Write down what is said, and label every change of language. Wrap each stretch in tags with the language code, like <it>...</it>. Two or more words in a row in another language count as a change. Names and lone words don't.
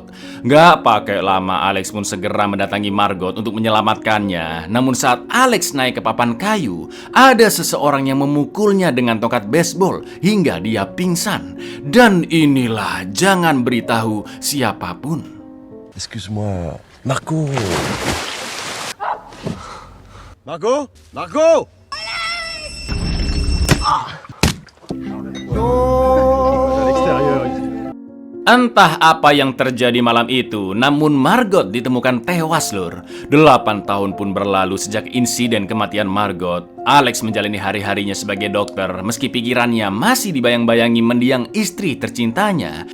<id>Gak pakai lama Alex pun segera mendatangi Margot untuk menyelamatkannya. Namun saat Alex naik ke papan kayu, ada seseorang yang memukulnya dengan tongkat baseball hingga dia pingsan. Dan inilah, jangan beritahu siapapun.</id> <fr>Excuse-moi, Marco. Marco? Marco?</fr> <id>Entah apa yang terjadi malam itu, namun Margot ditemukan tewas lur. 8 tahun pun berlalu sejak insiden kematian Margot. Alex menjalani hari-harinya sebagai dokter meski pikirannya masih dibayang-bayangi mendiang istri tercintanya.</id>